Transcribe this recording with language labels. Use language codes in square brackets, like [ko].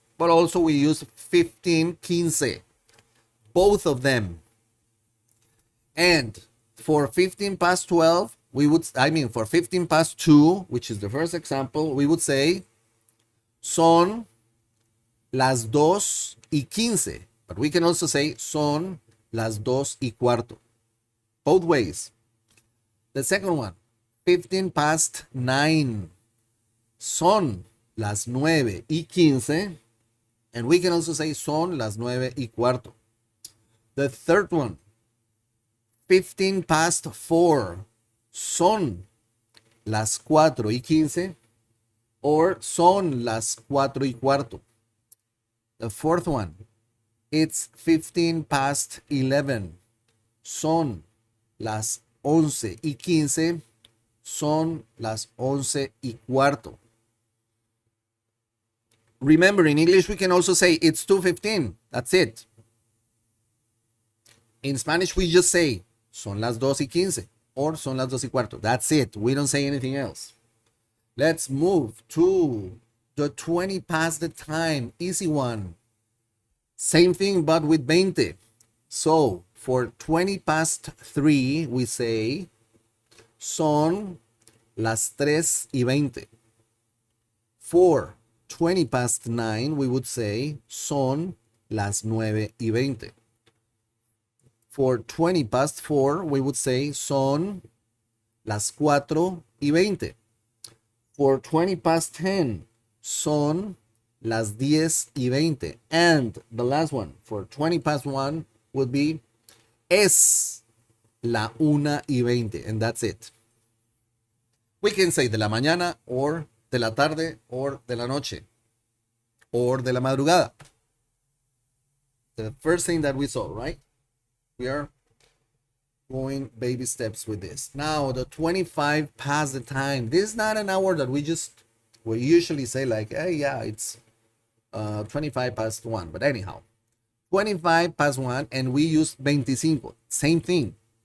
[en] But also we use 15, 15. Both of them. And for 15 past 12, for 15 past 2, which is the first example, we would say son las 2 y 15. But we can also say son las 2 y cuarto. Both ways. The second one, 15 past 9. Son las 9 y 15. And we can also say son las 9 y cuarto. The third one, 15 past 4. [es] Son las 4 y 15. [en] Or son las 4 y cuarto. The fourth one, it's 15 past 11. [es] Son las 11 y 15. Son las 11 y cuarto. [en] Remember, in English, we can also say it's 2:15. That's it. In Spanish, we just say son las 2 y 15 or son las 2 y cuarto. That's it. We don't say anything else. Let's move to the 20 past the time. Easy one. Same thing, but with 20. So, for 20 past 3, we say son las 3 y 20. For 20 past 9, we would say son las 9 y 20. For 20 past 4, we would say son las 4 y 20. [es] For 20 past 10, son las 10 y 20. [en] And the last one, for 20 past 1, would be es la 1 y 20. And that's it. We can say de la mañana or de la tarde or de la noche or de la madrugada. The first thing that we saw, right? We are going baby steps with this. Now, the 25 past the time. This is not an hour that we usually say like, hey, yeah, it's 25 past 1. But anyhow, 25 past 1 and we use 25. Same thing.